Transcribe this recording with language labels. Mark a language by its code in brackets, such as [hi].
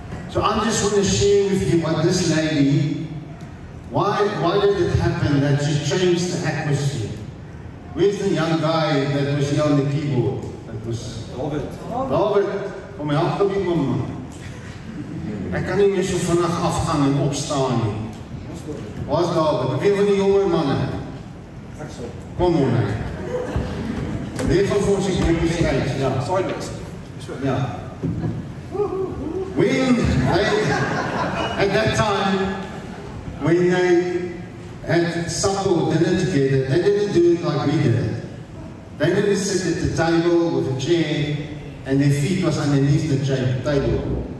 [en] So I just want to share with you what this lady, why did it happen that she changed the atmosphere? Where's the young guy that was here on the keyboard? That was David, [af] kom my help op die man. Ek kan nie meer so vinnig afgaan en opstaan nie. Waar's David? Wie van die jonger manne? Kom on, nee. Wie van ons is op die stage? Ja, sideways. Ja. [en] When they, at that time, when they had supper or dinner together, they didn't do it like we did. They didn't sit at the table with a chair and their feet was underneath the table.